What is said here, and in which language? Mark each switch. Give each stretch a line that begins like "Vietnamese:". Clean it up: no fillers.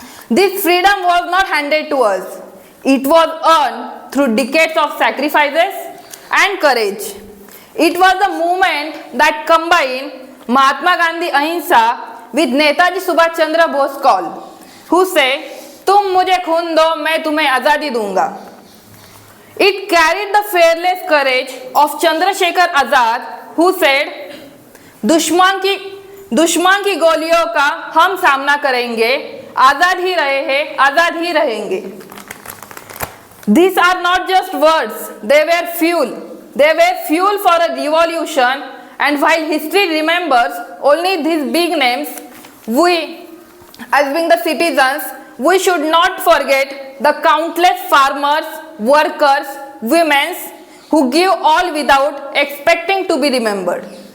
English: This freedom was not handed to us. It was earned through decades of sacrifices and courage. It was the movement that combined Mahatma Gandhi Ahimsa with Netaji Subhash Chandra Bose call, who say,
Hindi: "तुम मुझे खून दो, मैं तुम्हें आजादी दूंगा."
English: It carried the fearless courage of Chandrasekhar Azad, who said,
Hindi: दुश्मन की गोलियों का हम सामना करेंगे, आजाद ही रहे हैं, आजाद ही रहेंगे.
English: These are not just words, they were fuel. They were fuel for a revolution, and while history remembers only these big names, we, as being the citizens, we should not forget the countless farmers, workers, women who give all without expecting to be remembered.